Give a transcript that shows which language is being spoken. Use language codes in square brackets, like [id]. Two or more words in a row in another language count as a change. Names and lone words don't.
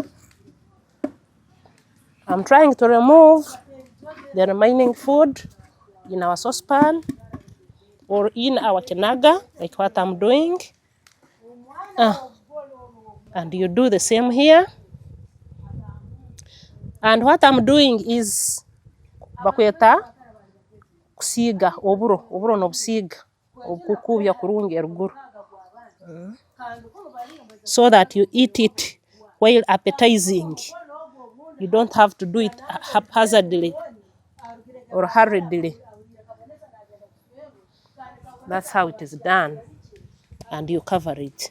[en] I'm trying to remove the remaining food in our saucepan or in our kinaga, like what I'm doing. And you do the same here. And what I'm doing is [nyn] bakweta kusiga oburo no busiga okukubya kurungi eruguru. [en] So that you eat it while appetizing. You don't have to do it haphazardly or hurriedly. That's how it is done. And you cover it.